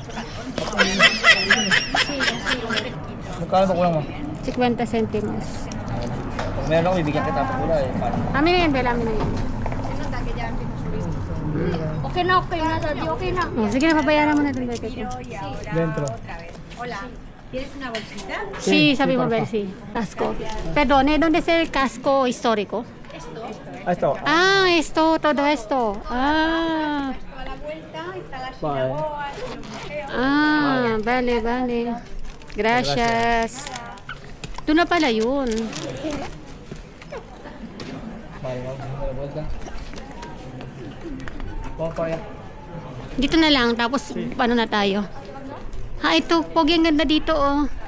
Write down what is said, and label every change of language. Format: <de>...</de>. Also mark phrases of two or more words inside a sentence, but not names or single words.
<tl>Magkano ito kulang mo? 50 centimos. Pag meron ako, bibigyan kita pa pula eh. Paano? Amin na yan, Bella. Amin na yan. Okay na, daddy. Okay na. O, sige na, pabayaran mo na itong bete ko.</tl> <es>Dentro. Sí,</es> <tl>sabi mo, Bel,</tl> <es>sí. Casco. Perdone, ¿dónde es el casco histórico?</es> <tl>Ah, ito.</tl> <es>Ah, esto, todo esto. Ah. Bye. Ah, vale, vale. Gracias.</es> <tl>Doon na pala yun. Dito na lang, tapos paano na tayo? Ha, ito, pogi, ang ganda dito, oh.</tl>